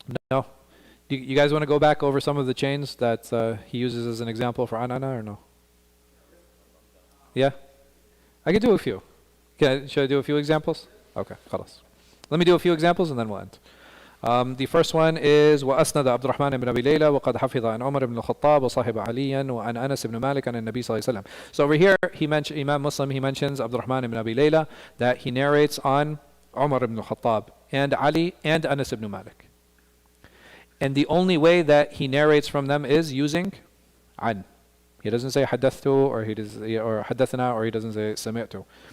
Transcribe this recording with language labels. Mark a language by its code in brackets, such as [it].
[en] No? You guys want to go back over some of the chains that he uses as an example for anana or no? Yeah? I could do a few. Should I do a few examples? Okay, khalas. Let me do a few examples and then we'll end. The first one is [ar] وأسند عبد الرحمن بن أبي ليلى وقد حفظ عن عمر بن الخطاب وصاحب عليا وعن أنس بن مالك عن النبي صلى الله عليه وسلم. [en] So over here, Imam Muslim, he mentions Abd al-Rahman ibn Abi Layla, that he narrates on Umar ibn al-Khattab and Ali and Anas ibn Malik. And the only way that he narrates from them is using an. He doesn't say حدثت or حدثنا, or he doesn't say سمعت.